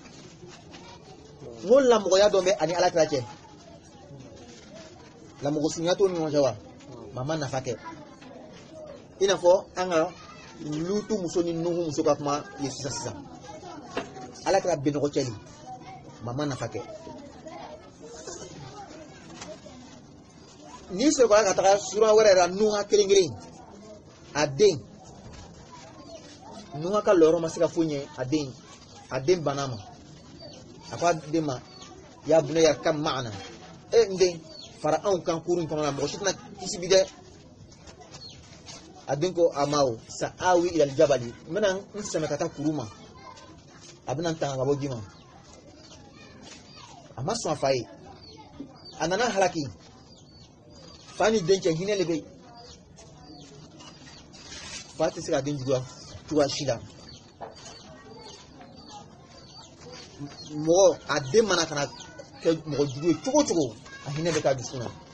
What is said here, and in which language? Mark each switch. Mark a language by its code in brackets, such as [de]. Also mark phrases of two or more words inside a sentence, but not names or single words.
[bm] n ko lamɔgɔya dɔ bɛ ani ala kɛra cɛ lamɔgɔ surunya t'o ni ɲɔgɔn cɛ wa maa ma nafa kɛ i n'a fɔ an ka lutu muso ni nuhu muso ka kuma ye sisan ala kɛra bɛnɔgɔ cɛli mama nafa kɛ ni sɔrɔla ka taga sura wɛrɛ la nuha kelen a den nuha ka lɔrɔ ma se ka foyi ɲɛ a den bana ma a ko a den ma [ar] يا بني كم معنا [bm] n den fara anw kan kurun kɔnɔ la mɔgɔ si tɛna kisi bi dɛ a den ko a ma o [ar] سآوي إلى الجبل [bm] n bɛna n sɛmɛ ka taa kuru ma a bɛna n tanga ka bɔ ji ma a ma sɔn a fa ye a nana halaki fa ni den cɛ hinɛ de bɛ yen fa tɛ se ka den juguya cogoya si la mɔgɔ a den mana kana kɛ mɔgɔ jugu ye cogo cogo a hinɛ bɛ k'a dusu na